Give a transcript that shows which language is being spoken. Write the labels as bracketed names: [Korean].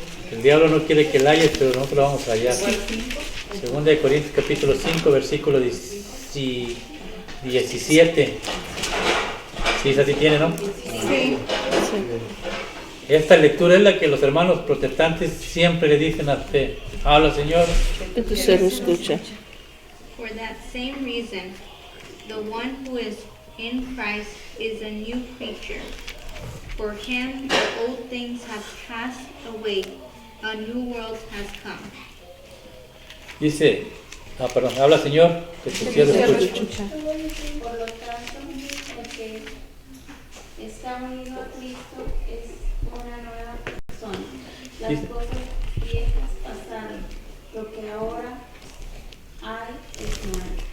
[Spanish] El diablo no quiere que la halles, pero nosotros lo vamos a hallar. Segunda de Corintios capítulo 5 versículo 17. Sí, esa sí tiene, ¿no? Sí. Esta lectura es la que los hermanos protestantes siempre le dicen a usted. Habla, Señor. Entonces lo escucha. [English] For that same reason, the one who is in Christ is a new creature. For him, the old things have passed away, a new world has come. [Spanish] Dice, perdón, habla, Señor, que tu siervo escucha. Por lo tanto, el que está unido a Cristo es una nueva persona. las cosas viejas pasaron, lo que ahora hay es nuevo.